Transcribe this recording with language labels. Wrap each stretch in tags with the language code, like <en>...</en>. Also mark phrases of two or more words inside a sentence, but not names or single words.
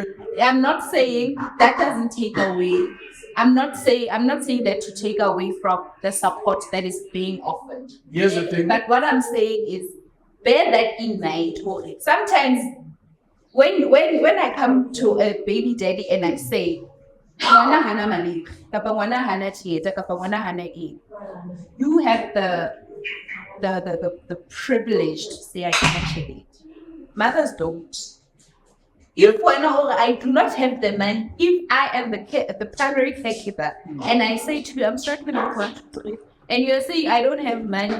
<en>I'm not saying that doesn't take away. I'm not saying that to take away from the support that is being offered. Here's the thing. But what I'm saying is, bear that in mind. Sometimes when I come to a baby daddy and I say,</en> <st>"Ngwana hana mali, kapa ngwana hana tjhelete, kapa ngwana hana eng,"</st> <en>you have the privilege to say I can actually. Mothers don't. If I do not have the money, if I am the primary caregiver, and I say to you, I'm struggling with and you're saying I don't have money.</en>